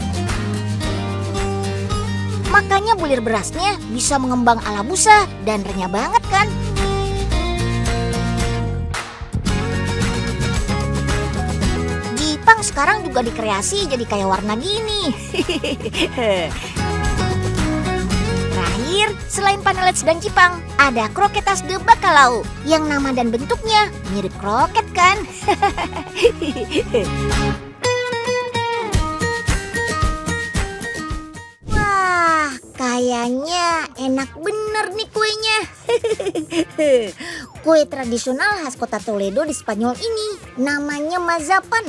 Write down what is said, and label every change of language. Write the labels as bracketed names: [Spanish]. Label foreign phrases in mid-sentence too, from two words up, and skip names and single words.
[Indonesian] Makanya bulir berasnya bisa mengembang ala busa dan renyah banget kan. Jipang sekarang juga dikreasi jadi kayak warna gini. Terakhir, selain panelets dan Jipang, ada [Spanish] croquetas de bacalao [Indonesian] yang nama dan bentuknya mirip kroket kan? Wah, kayaknya enak bener nih kuenya. Kue tradisional khas kota Toledo di Spanyol ini namanya mazapan.